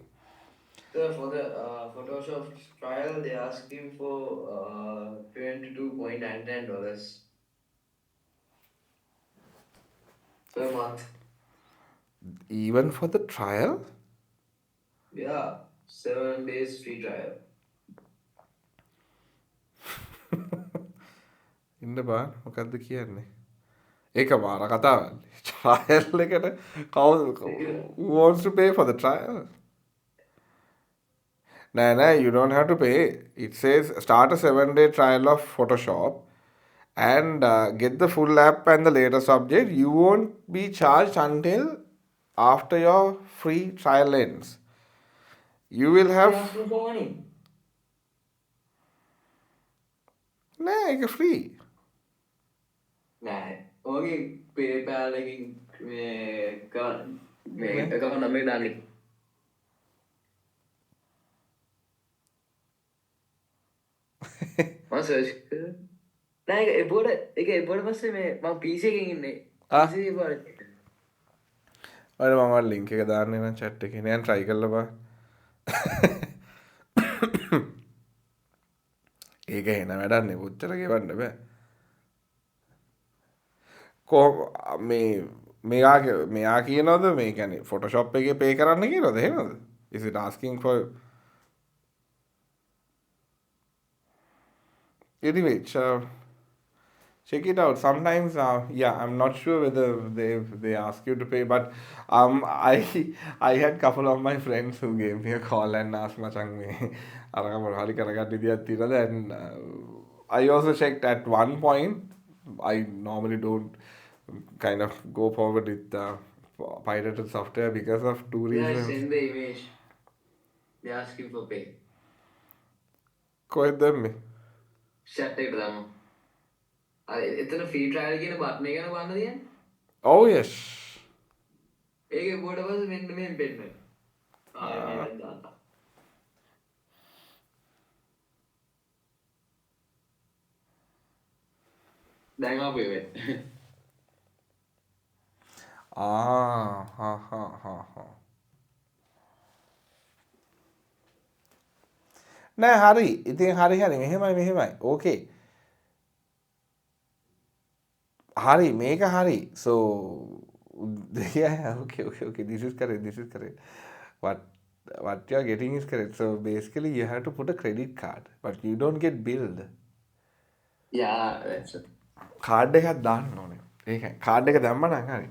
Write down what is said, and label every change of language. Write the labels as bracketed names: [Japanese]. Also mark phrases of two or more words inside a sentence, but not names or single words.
[English] So for the Photoshop trial, they asked him for $22.99 per month. Even for the trial? Yeah, 7 days free trial. [Sinhala] ඉන්න බාන මොකක්ද කියන්නේ? ඒක මාර කතාවක්. trial එකට [English] who wants to pay for the trial? No, you don't have to pay. It says start a 7-day trial of Photoshop and get the full app and the latest update. You won't be charged until after your free trial ends. You will have. They asked him for money. Nah, it's free. Nah, [Sinhala] okay, PayPal එකකින් මේ account number එක දාන්න. මම search කරා. නෑ ඒක එබෝඩ පස්සේ මේ මම PC එකකින් ඉන්නේ. PC එක පාරේ. ඔය මම link එක දාන්නේ නම් chat එකේ. නෑ try කරලා බලන්න. ඒක එන වැඩක් නේ උත්තර ගෙවන්න බෑ. මෙයා කියනවද මේ කියන්නේ Photoshop එකේ pay කරන්න කියනවද එහෙමද? [English] Is it asking for anyway, check it out. Sometimes, yeah, I'm not sure whether they ask you to pay, but I had couple of my friends who gave me a call and asked [Sinhala] මචං මේ අරක මොන හරි කරගන්න ඉදියක් තියෙනවද? [English] And I also checked at one point. I normally don't kind of go forward with pirated software because of two Yeah, reasons. send the image. They ask him for pay. [Sinhala] කොහෙද දැම්මේ? chat එකට දාමු. එතන [English] free trial [Sinhala] කියන බටන් එක ගැන බලන්න තියෙන්නේ. [English] Oh yes. [Sinhala] ඒකේ බෝඩ පස්සේ මෙන්න මෙහෙම පෙන්නනවා. මේක දාන්න. දැන් ආපු එක. ha. නෑ හරි. ඉතින් හරි මෙහෙමයි. Okay. හරි මේක හරි. [English] So yeah, okay. This is correct. What you are getting is correct. So basically you have to put a credit card, but you don't get billed. Yeah, that's it. [Sinhala] කාඩ් එකක් දාන්න ඕනේ. ඒකයි. කාඩ් එක දැම්ම නම් හරි.